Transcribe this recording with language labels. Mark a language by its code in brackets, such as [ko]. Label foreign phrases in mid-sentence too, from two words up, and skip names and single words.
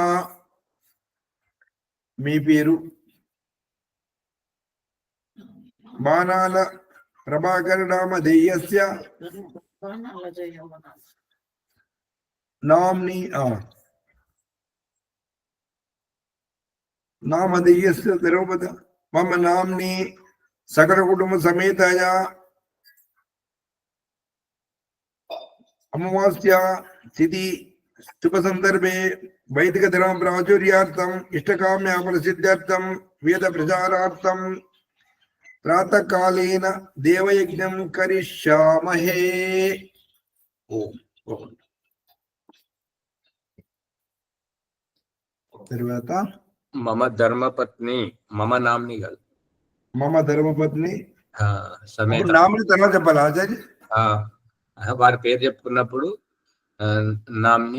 [te] మీ పేరు. [sa] బాణాల ప్రభాకర్ నామ దెయ్యస్య నామ్ని नामधेयस्य द्रौपद मम नाम्नि सकल कुटुंब समेतया अमावास्या तिथि शुभ संदर्भे वैदिक धर्म प्राचुर्यार्थम इष्टकाम्य फलसिद्ध्यर्थम वेद प्रचारार्थम प्रातः कालीन देवयज्ञं करिष्यामहे। [te] ओम తర్వాత [sa] మమ ధర్మపత్ని మమ నామ్ని కాదు మమ ధర్మపత్ని సమేత [te] నామ్ని తర్వాత చెప్పాలి ఆచార్య. వారి పేరు చెప్పుకున్నప్పుడు నామ్ని